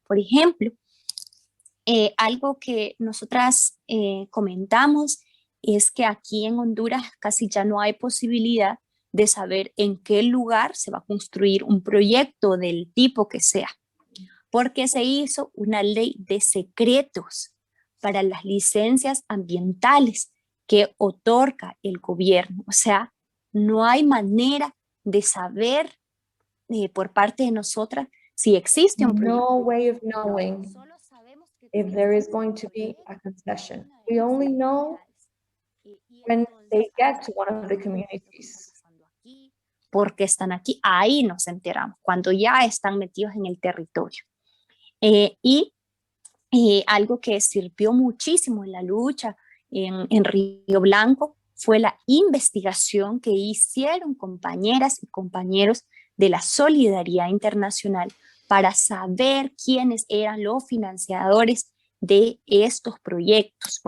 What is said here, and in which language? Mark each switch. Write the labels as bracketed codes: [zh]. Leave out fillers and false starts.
[es] Por ejemplo, algo que nosotras comentamos es que aquí en Honduras casi ya no hay posibilidad de saber en qué lugar se va a construir un proyecto del tipo que sea, porque se hizo una ley de secretos para las licencias ambientales que otorga el gobierno. O sea, no hay manera de saber por parte de nosotras si existe un proyecto. [en] No way of knowing if there is going to be a concession. We only know when they get to one of the communities. [es] Porque están aquí, ahí nos enteramos, cuando ya están metidos en el territorio. Y algo que sirvió muchísimo en la lucha en Río Blanco fue la investigación que hicieron compañeras y compañeros de la Solidaridad Internacional para saber quiénes eran los financiadores de estos proyectos.